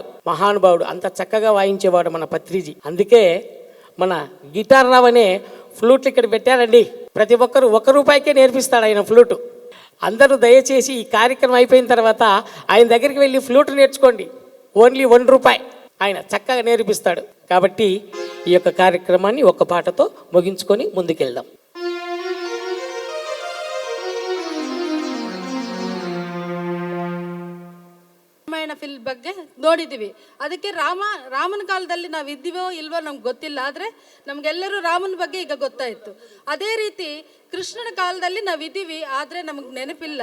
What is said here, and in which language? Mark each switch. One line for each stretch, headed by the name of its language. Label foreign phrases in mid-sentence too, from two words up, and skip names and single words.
Telugu: మహానుభావుడు అంత చక్కగా వాయించేవాడు మన పత్రిజీ. అందుకే మన గిటార్ రావ్ అనే ఫ్లూట్లు ఇక్కడ పెట్టారండి. ప్రతి ఒక్కరు ₹1 నేర్పిస్తాడు ఆయన ఫ్లూటు. అందరూ దయచేసి ఈ కార్యక్రమం అయిపోయిన తర్వాత ఆయన దగ్గరికి వెళ్ళి ఫ్లూట్ నేర్చుకోండి. ఓన్లీ ₹1 ఆయన చక్కగా నేర్పిస్తాడు. కాబట్టి ఈ యొక్క కార్యక్రమాన్ని ఒక్క పాటతో ముగించుకొని ముందుకెళ్దాం.
Kannada: ಫಿಲ್ಮ್ ಬಗ್ಗೆ ನೋಡಿದ್ದೀವಿ. ಅದಕ್ಕೆ ರಾಮನ ಕಾಲದಲ್ಲಿ ನಾವು ಇದ್ದೀವೋ ಇಲ್ವೋ ನಮ್ಗೆ ಗೊತ್ತಿಲ್ಲ, ಆದರೆ ನಮಗೆಲ್ಲರೂ ರಾಮನ ಬಗ್ಗೆ ಈಗ ಗೊತ್ತಾಯಿತು. ಅದೇ ರೀತಿ ಕೃಷ್ಣನ ಕಾಲದಲ್ಲಿ ನಾವಿದ್ದೀವಿ, ಆದರೆ ನಮಗೆ ನೆನಪಿಲ್ಲ.